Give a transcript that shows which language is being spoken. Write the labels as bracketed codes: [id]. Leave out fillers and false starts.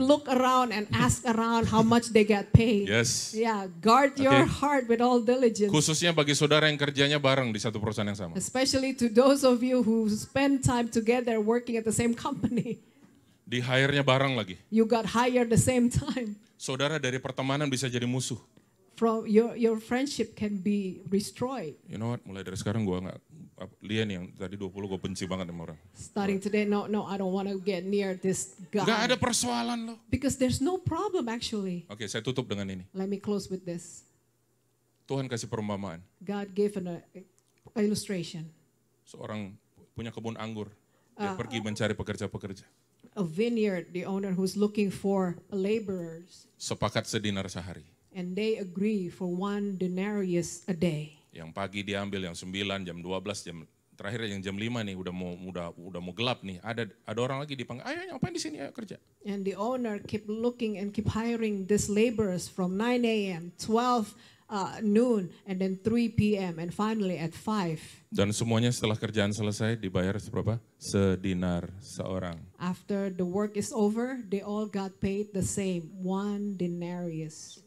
[en] not look around and ask around how much they get paid. Yes. Yeah, guard your Okay. heart with all diligence. [id] Khususnya bagi saudara yang kerjanya bareng di satu perusahaan yang sama. [en] Especially to those of you who spend time together working at the same company. [id] Di hire-nya bareng lagi. [en] You got hired the same time. [id] Saudara dari pertemanan bisa jadi musuh. [en] From your friendship can be destroyed. You know what, [id] mulai dari sekarang gue nggak, Lian yang tadi 20 gue benci banget sama orang. [en] Starting today, no, I don't want to get near this guy. [id] Gak ada persoalan loh. [en] Because there's no problem actually. [id] Oke, saya tutup dengan ini. [en] Let me close with this. [id] Tuhan kasih perumpamaan. [en] God gave an illustration. [id] Seorang punya kebun anggur. Dia pergi mencari pekerja-pekerja. [en] A vineyard, the owner who's looking for laborers. [id] Sepakat sedinar sehari. [en] And they agree for 1 denarius a day. [id] Yang pagi diambil, yang 9, jam 12, jam terakhir yang jam 5 nih udah mau gelap nih. Ada orang lagi dipanggil, ayo ngapain di sini, ayo kerja. [en] And the owner keep looking and keep hiring these laborers from 9 a.m., 12 noon, and then 3 p.m., and finally at 5. [id] Dan semuanya setelah kerjaan selesai dibayar berapa? Sedinar seorang. [en] After the work is over, they all got paid the same, 1 denarius.